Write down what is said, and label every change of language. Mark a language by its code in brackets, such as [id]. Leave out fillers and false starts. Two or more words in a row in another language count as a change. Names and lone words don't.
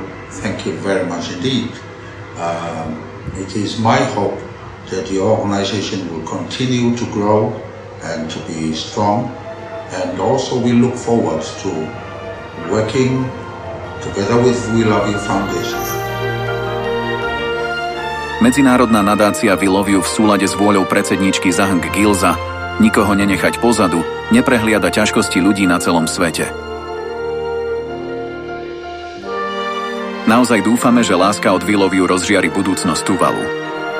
[en] Thank you very much indeed. It is my hope that the organization will continue to grow and to be strong, and also we look forward to working together with We Love You Foundation. [sk] Medzinárodná nadácia We Love You v súlade s vôľou predsedníčky Zahng Gilza nikoho nenechať pozadu, neprehliada ťažkosti ľudí na celom svete. Naozaj dúfame, že láska od We Love You rozžiari budúcnosť Tuvalu.